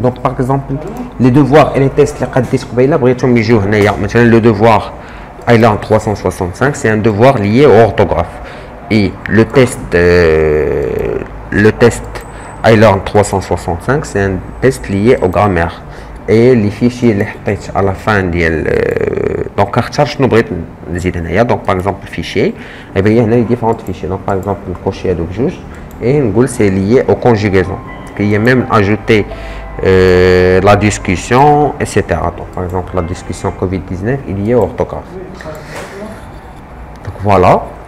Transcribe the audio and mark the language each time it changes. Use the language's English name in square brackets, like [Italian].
[French] Donc par exemple les devoirs et les tests les [Arabic] قديت قبيله بغيتهم يجيو هنايا. [French] Maintenant le devoir Ayla 365 c'est un devoir lié au orthographe, et le test Ayla 365 c'est un test lié au grammaire. Et les fichiers [Arabic] اللي حطيت [French] à la fin [Arabic] ديال donc كنختار شنو بغيت نزيد هنايا. [French] donc par exemple fichier [Arabic] يبان لي هنا [French] les différents fichiers. donc par exemple [Arabic] نكوشي هذوك جوج [French] et [Arabic] نقول [French] c'est lié au conjugaison. Il y a même ajouté la discussion, etc. Donc par exemple la discussion Covid-19 est liée au orthographe. Donc voilà.